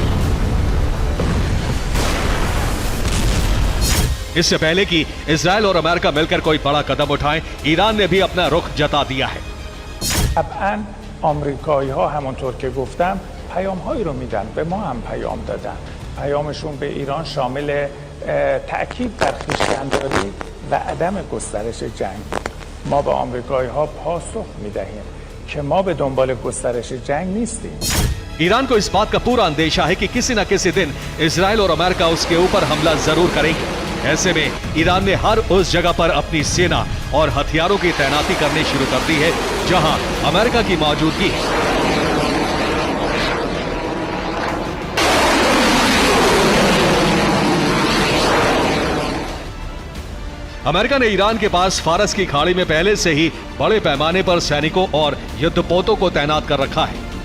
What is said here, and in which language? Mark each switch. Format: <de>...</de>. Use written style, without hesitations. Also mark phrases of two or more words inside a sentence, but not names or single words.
<hi>इससे पहले कि इजराइल और अमेरिका मिलकर कोई बड़ा कदम उठाएं, ईरान ने भी अपना रुख जता दिया है।</hi> <fa>طبعا آمریکایی‌ها همونطور که گفتم پیام‌هایی رو میدن، به ما هم پیام دادن. پیامشون به ایران شامل تأکید بر خویشتن‌داری و عدم گسترش جنگ. ما به آمریکایی‌ها پاسخ میدهیم که ما به دنبال گسترش جنگ نیستیم.</fa> <hi>ईरान को इस बात का पूरा अंदेशा है कि किसी न किसी दिन इजराइल और अमेरिका उसके ऊपर हमला जरूर करेंगे। ऐसे में ईरान ने हर उस जगह पर अपनी सेना और हथियारों की तैनाती करनी शुरू कर दी है जहां अमेरिका की मौजूदगी है। अमेरिका ने ईरान के पास फारस की खाड़ी में पहले से ही बड़े पैमाने पर सैनिकों और युद्धपोतों को तैनात कर रखा है।</hi>